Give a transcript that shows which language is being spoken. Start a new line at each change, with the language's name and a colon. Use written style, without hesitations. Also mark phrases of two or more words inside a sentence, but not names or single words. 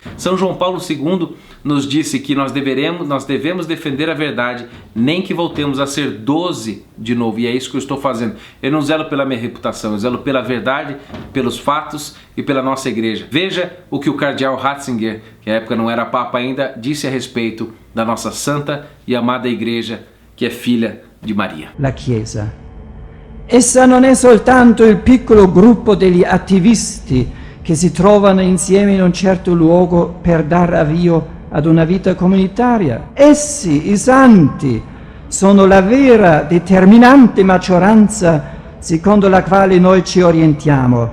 Portuguese: São João Paulo II nos disse que nós devemos defender a verdade, nem que voltemos a ser 12 de novo, e é isso que eu estou fazendo. Eu não zelo pela minha reputação, eu zelo pela verdade, pelos fatos e pela nossa Igreja. Veja o que o cardeal Ratzinger, que à época não era Papa ainda, disse a respeito da nossa santa e amada Igreja, que é filha di Maria.
Italian: La Chiesa. Essa non è soltanto il piccolo gruppo degli attivisti che si trovano insieme in un certo luogo per dar avvio ad una vita comunitaria. Essi, i santi, sono la vera determinante maggioranza secondo la quale noi ci orientiamo.